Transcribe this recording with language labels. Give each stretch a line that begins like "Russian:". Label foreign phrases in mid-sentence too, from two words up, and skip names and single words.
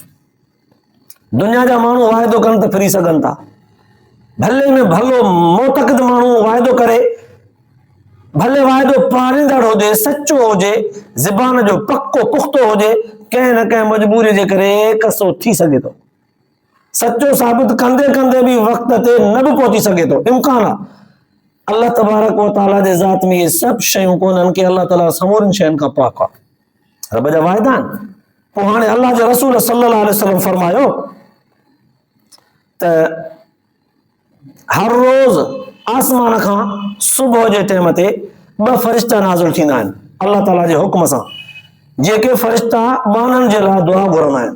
Sindhi: दुनिया जा माण्हू वाइदो कनि त फिरी सघनि था, भले में भलो मोतक़िद माण्हू वाइदो करे, भले वाइदो पालींदड़ हुजे, सचो हुजे, ज़बान जो पक्को पुख्तो हुजे, कंहिं न कंहिं मजबूरी जे करे कसो थी सघे थो। सचो साबित कंदे कंदे बि वक़्त ते न बि पहुची सघे थो, इम्कान आहे। अल्लाह
Arabic: تبارك وتعالى
Sindhi: जे ज़ात में इहे सभु शयूं कोन्हनि कि अल्लाह ताला समूरनि शयुनि खां पाक आहे। रब जा वाइदा आहिनि। पोइ हाणे अल्लाह जे रसूल
Arabic: صلى الله عليه وسلم
Sindhi: फरमायो त हर रोज़ आसमान खां सुबुह जे टाइम ते 2 फ़रिश्ता नाज़िल थींदा आहिनि अल्लाह ताला जे हुक्म सां, जेके फ़रिश्ता माननि जे लाइ दुआ घुरंदा आहिनि।